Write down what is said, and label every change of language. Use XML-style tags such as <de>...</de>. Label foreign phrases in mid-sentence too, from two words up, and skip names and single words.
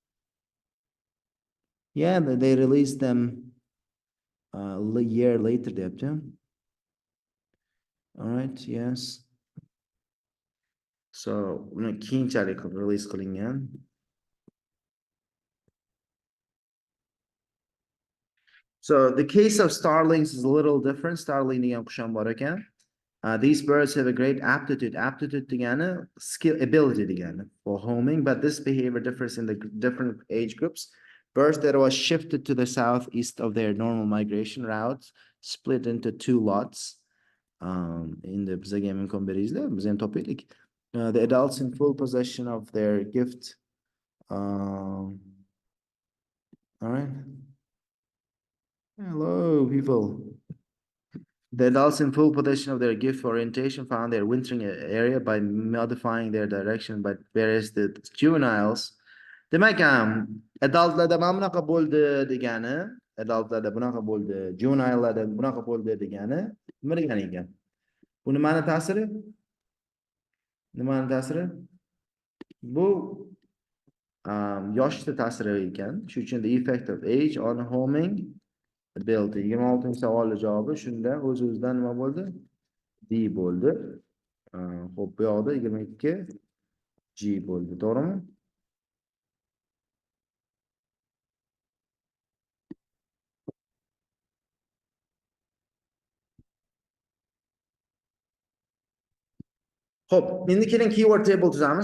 <en>Yeah, they released them a year later, yeah. All right, yes.</en> <uz>So, keyinchalik release qilingan.</uz> <en>So the case of starlings is a little different.</en> <uz>Starling degan qush ham bor ekan.</uz> <en>These birds have a great aptitude. Aptitude degani skill, ability degani for homing, but this behavior differs in the different age groups. Birds that was shifted to the southeast of their normal migration routes split into two lots. In the</en> <uz>bizga ham imkon beringizlar, biz ham topaylik.</uz> <en>The adults in full possession of their gift. All right. Hello, people. The adults in full possession of their gift orientation found their wintering area by modifying their direction, but whereas the juveniles,</en> <uz>demak adultlarda mana bunaqa bo'ldi degani, adultlarda bunaqa bo'ldi, juvenilelarda bunaqa bo'ldi degani nima degani ekan? Bu nimani ta'siri? Nimani ta'siri? Bu yoshlikda ta'siri ekan. Shuning uchun</uz> <en>the effect of age on homing ability.</en> <uz>26 savolning javobi shunda o'z-o'zidan nima bo'ldi? D bo'ldi. Xo'p, bu yoqda 22 G bo'ldi, to'g'rimi? Xo'p, endi keling</uz> <en>keyword table</en> <uz>tuzamiz.</uz>